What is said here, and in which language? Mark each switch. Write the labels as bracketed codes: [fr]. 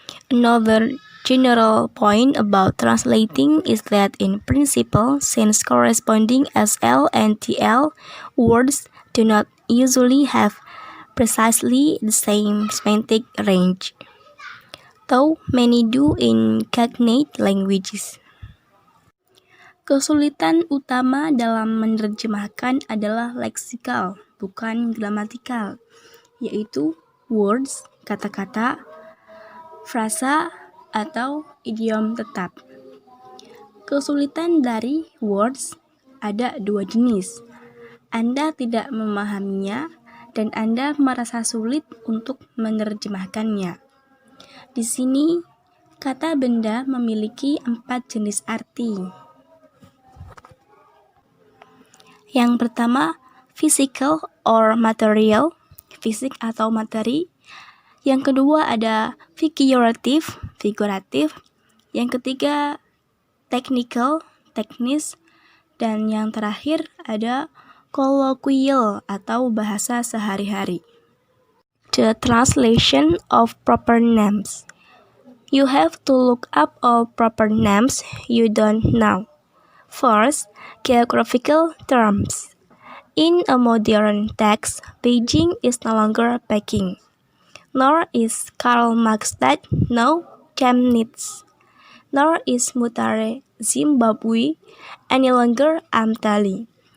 [en] Another general point about translating is that in principle, since corresponding SL and TL words do not usually have precisely the same semantic range, though many do in cognate languages. [id] Kesulitan utama dalam menerjemahkan adalah leksikal, bukan gramatikal, yaitu words, kata-kata, frasa, atau idiom tetap. Kesulitan dari words ada dua jenis. Anda tidak memahaminya dan Anda merasa sulit untuk menerjemahkannya. Di sini, kata benda memiliki 4 jenis arti. Yang pertama, [en] physical or material, [id] fisik atau materi. Yang kedua ada figuratif, figuratif. Yang ketiga, technical, teknis. Dan yang terakhir ada colloquial atau bahasa sehari-hari. [en] The translation of proper names. You have to look up all proper names you don't know. First, geographical terms. In a modern text, Beijing is no longer Peking, nor is Karl Marxstadt now Chemnitz, nor is Mutare, Zimbabwe, any longer Amtali.